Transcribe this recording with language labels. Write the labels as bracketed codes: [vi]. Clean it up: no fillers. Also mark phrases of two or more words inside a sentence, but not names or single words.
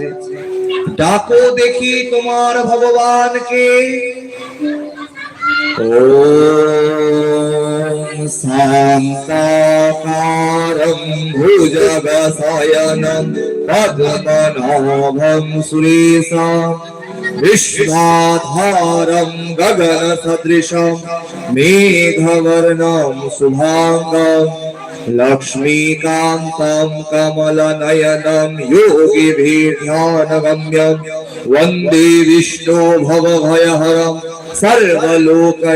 [bn] ডাকো দেখি তোমার ভগবানকে। [sa] ওম শান্তাকারং ভুজগশয়নং পদ্মনাভং সুরেশম विश्वाधारं गगन सदृशं मेघवर्णं शुभांगं लक्ष्मीकान्तं कमलनयनं योगिभिर्ध्यानगम्यं वन्दे विष्णु भवभयहरं सर्वलोक